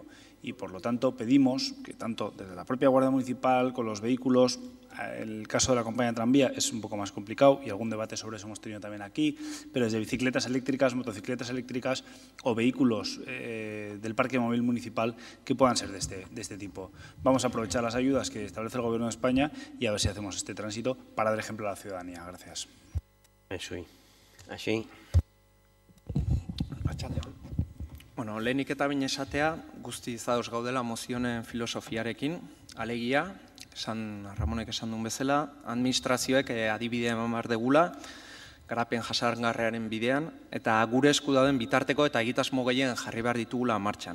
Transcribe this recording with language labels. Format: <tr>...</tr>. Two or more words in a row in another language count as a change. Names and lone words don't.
<es>Y, por lo tanto, pedimos que tanto desde la propia Guardia Municipal, con los vehículos, el caso de la compañía de tranvía es un poco más complicado y algún debate sobre eso hemos tenido también aquí, pero desde bicicletas eléctricas, motocicletas eléctricas o vehículos del parque móvil municipal que puedan ser de este tipo. Vamos a aprovechar las ayudas que establece el Gobierno de España y a ver si hacemos este tránsito para dar ejemplo a la ciudadanía. Gracias. Així.</es> <eu>Lehenik eta behin esatea, guztiz ados gaudela mozionen filosofiarekin, alegia, Ramonek esan duen bezala, administrazioek adibidea eman behar degula, garapen jasangarriaren bidean, eta gure esku dauden bitarteko eta egitasmo gehien jarri behar ditugula martxan.</eu>